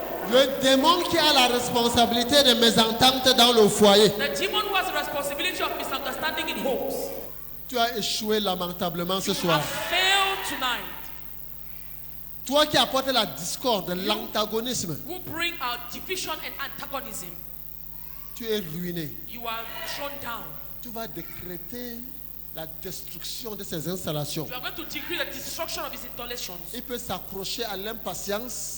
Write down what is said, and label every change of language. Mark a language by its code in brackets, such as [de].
[fr] le démon qui a la responsabilité de mésentente dans le foyer, [en] The demon who has the responsibility of misunderstanding in homes. [fr] tu as échoué lamentablement ce [en] You [fr] soir. [en] have failed tonight. [fr] Toi qui apportes la discorde, l'antagonisme, [en] Who bring out division and antagonism. [fr] tu es ruiné. [en] You are thrown down. [fr] Tu vas décréter la destruction de ces installations. [en] You are going to decree the destruction of his installations. [fr] Il peut s'accrocher à l'impatience,